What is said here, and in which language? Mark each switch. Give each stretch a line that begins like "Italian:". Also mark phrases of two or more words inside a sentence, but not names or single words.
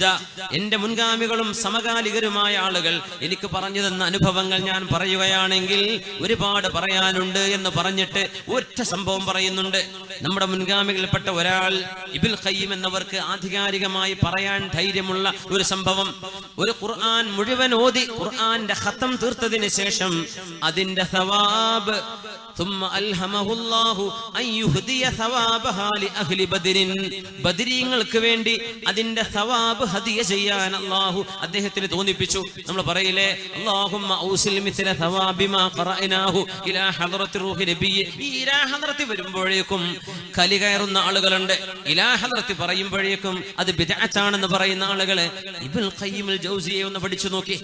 Malayalam: എന്റെ മുൻഗാമികളും സമകാലികരുമായ ആളുകൾ എനിക്ക് പറഞ്ഞു തന്ന അനുഭവങ്ങൾ ഞാൻ പറയുകയാണെങ്കിൽ ഒരുപാട് പറയാനുണ്ട് എന്ന് പറഞ്ഞിട്ട് ഒറ്റ സംഭവം പറയുന്നുണ്ട്. നമ്മുടെ മുൻഗാമികളിൽപ്പെട്ട ഒരാൾ ഇബ്നുൽ ഖയ്യിം എന്നവർക്ക് ആധികാരികമായി പറയാൻ ധൈര്യമുള്ള ഒരു സംഭവം, ഒരു ഖുർആൻ മുഴുവൻ ഓതി ഖുർആന്റെ ഖത്തം തീർത്തതിന് ശേഷം അതിന്റെ സവാബ്
Arabic: ثم ألهمه الله أن يهدي ثوابها لأهل بدر.
Malayalam: ബദരീങ്ങൾക്ക് വേണ്ടി അതിന്റെ സവാബ് ഹദിയ ചെയ്യാൻ അല്ലാഹു അദ്ദേഹത്തിന് തോന്നിപ്പിച്ചു. നമ്മൾ പറയില്ലേ,
Arabic: اللهم أوصل مثل ثواب ما قرأناه إلى حضرة روح النبي.
Malayalam: ഈ
Arabic: إلى حضرة
Malayalam: വരുമ്പോഴേക്കും കലി കയറുന്ന ആളുകളുണ്ട്.
Arabic: إلى حضرة
Malayalam: പറയുമ്പോഴേക്കും അത് ബിദ്അത്താണെന്ന് പറയുന്ന ആളുകളെ ഇബ്നുൽ ഖയ്യിം അൽ ജൗസിയെ ഒന്ന് പഠിച്ചു നോക്കി.